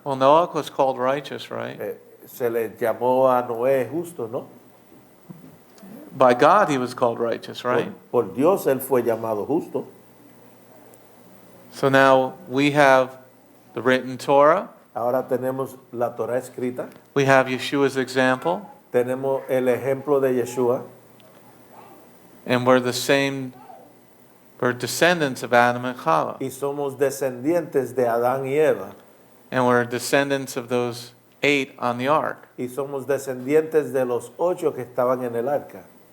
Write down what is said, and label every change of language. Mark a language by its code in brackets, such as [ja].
[en] Well, Noach was called righteous, right? [es] Se le llamó a Noé justo, ¿no? [en] By God, he was called righteous, right? [es] Por Dios él fue llamado justo. [en] So now we have the written Torah. [es] Ahora tenemos la Torah escrita, [en] We have Yeshua's example, [es] tenemos el ejemplo de Yeshua, [en] and we're descendants of Adam and Chava, [es] y somos descendientes de Adán y Eva, [en] and we're descendants of those 8 on the ark. [es] y somos descendientes de los 8 que estaban en el arca.